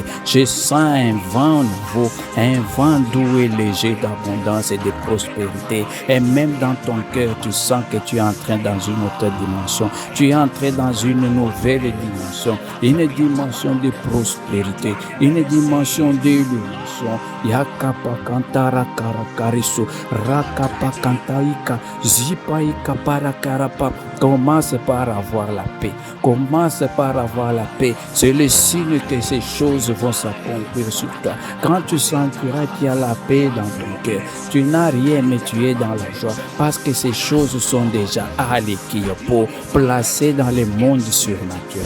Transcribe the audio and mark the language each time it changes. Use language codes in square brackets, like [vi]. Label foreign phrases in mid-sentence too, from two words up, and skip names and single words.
[fr] Je sens un vent nouveau. Un vent doux et léger d'abondance et de prospérité. Et même dans ton cœur, tu sens que tu es entré dans une autre dimension. Tu es entré dans une nouvelle dimension. Une dimension de prospérité, une dimension d'illumination. Yakapa kantara karakariso, rakapa kantaika, zipaika parakarapa. Commence par avoir la paix. Commence par avoir la paix. C'est le signe que ces choses vont s'accomplir sur toi. Quand tu sentiras qu'il y a la paix dans ton cœur, tu n'as rien mais tu es dans la joie parce que ces choses sont déjà à l'équilibre, placées dans le monde surnaturel.